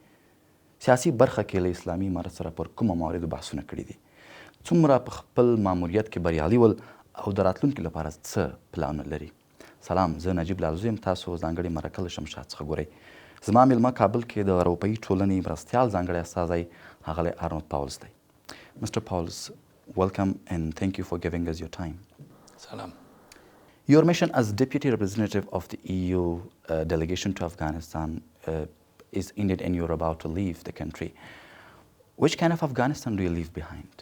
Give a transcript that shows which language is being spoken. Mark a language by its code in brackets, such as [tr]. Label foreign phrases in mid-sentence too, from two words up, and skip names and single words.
[ps] سیاسي برخه کې له اسلامي امارت سره پر کومو مواردو بحثونه کړي دي؟ څومره په خپل ماموریت کې بریالي ول او د راتلونکي لپاره څه پلانونه لري؟ سلام، زه نجیب لالزو یم، تاسو ځانګړې مرکه له شمشاد څخه ګورئ. زما میلمه کابل کې د اروپایي ټولنې مرستیال ځانګړی استازی ښاغلی ارنوټ پاولز دی. [en] Mr. Pouwels, welcome and thank you for giving us your time. Salam. Your mission as Deputy Representative of the EU delegation to Afghanistan is ended and you're about to leave the country. Which kind of Afghanistan do you leave behind?